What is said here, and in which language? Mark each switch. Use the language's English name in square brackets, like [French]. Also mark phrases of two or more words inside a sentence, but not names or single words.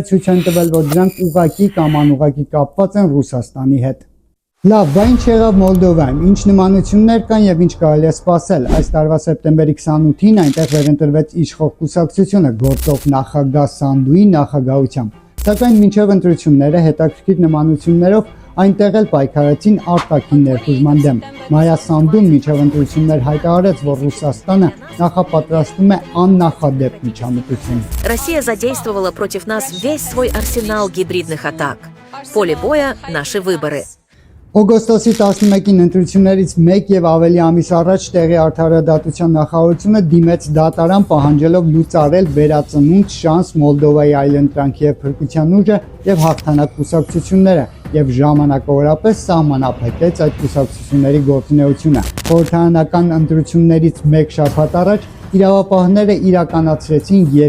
[Armenian] ցույց են տվել, որ դրանք ուղղակի կամ անուղղակի կապված են Ռուսաստանի հետ։ Լավ, բա ինչ եղավ Մոլդովայում, ինչ նմանություններ կան եւ ինչ կարելի է սպասել։ Այս տարվա սեպտեմբերի 28-ին այնտեղ վերընտրվեց իշխող կուսակցությունը գործող նախագահ Սանդուի նախագահությամբ։ Սակայն մինչև ընտրությունները հետաքրքիր նմանություններով այնտեղ էլ պայքարեցին արտաքին ներխուժման դեմ։ Մայա Սանդուն մինչև ընտրություններ հայտարարեց, որ Ռուսաստանը նախապատրաստում է աննախադեպ միջամտություն։ [Russian] Россия задействовала против нас весь свой арсенал гибридных атак. Поле боя – наши выборы. [Armenian] Օգոստոսի 11-ին ընտրություններից մեկ եւ ավելի ամիս առաջ տեղի արդարադատության նախարարությունը դիմեց դատարան պահանջելով լուծարել վերածնունդ շանս Մոլդովայի այլընտրանքի եւ փրկության ուժը եւ հաղթանակ կուսակցությունները եւ ժամանակավորապես սահմանափակեց այդ կուսակցությունների գործունեությունը։ Խորհրդարանական ընտրություններից մեկ շաբաթ առաջ իրավապահները իրականացրեցին